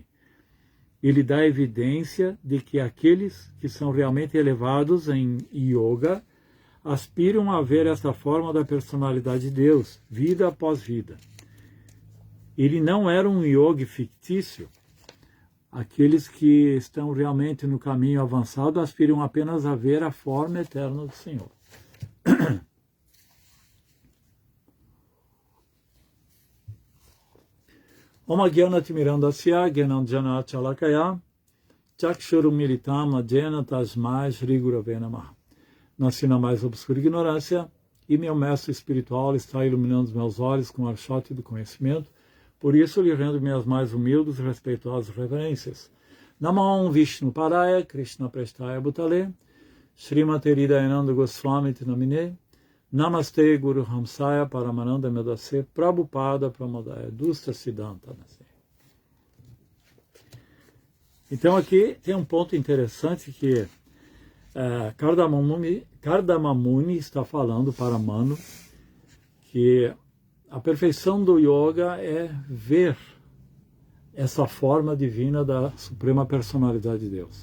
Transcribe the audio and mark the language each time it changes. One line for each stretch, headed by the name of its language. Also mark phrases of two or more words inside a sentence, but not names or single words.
Portuguese: Ele dá evidência de que aqueles que são realmente elevados em yoga aspiram a ver esta forma da personalidade de Deus, vida após vida. Ele não era um yogi fictício. Aqueles que estão realmente no caminho avançado aspiram apenas a ver a forma eterna do Senhor.
Sanskrit: Om Agyanati Mirandasya Gyananjana Chalakaya Chakshuru Militam Adjena Tasmai Shri Gurave Namaha.
Portuguese: Nasci na mais obscura ignorância e meu mestre espiritual está iluminando os meus olhos com o archote do conhecimento. Por isso lhe rendo minhas mais humildes e respeitosas reverências.
Sanskrit: Namah Vishnu Padaya Krishna Prestaya Bhutale Srimati Hridayananda Goswami Namine Namaste Guru Hamsaya Paramananda Medase Prabhupada Pramodaya Dusta Siddhanta.
Portuguese: Então aqui tem um ponto interessante que Kardama Muni está falando para Manu que a perfeição do yoga é ver essa forma divina da Suprema Personalidade de Deus.